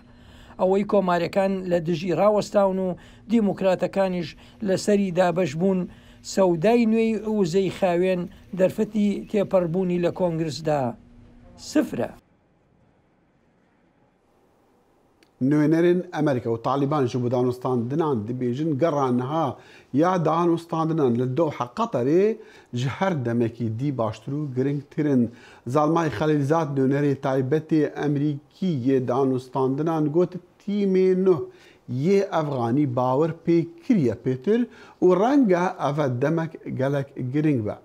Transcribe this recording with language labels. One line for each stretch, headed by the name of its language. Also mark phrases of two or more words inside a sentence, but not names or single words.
Central Kurdish: ئەوەی کۆماریەکان لە دژی ڕاوەستاون و دیموکراتەکانیش لەسەری دابەش بوون، سەودای نوێی وزەی خاوێن دەرفەتی تێپەڕبوونی لە کۆنگرسدا سفرە. نوێنەرên ئەمریکا و تالیبان
Kurdish: ji bo danûstandinan dibêjin gera niha ya danûstandinan li Doha Qeterê ji her demekî dî baştir û giringtirin. Zalmay Xelîlzad nûnerê taybetê Emerîkî yê danûstandinan got tîmê nû yê Efxanî bawer pê kiriye pêtir û renge ev demek gelek giring be.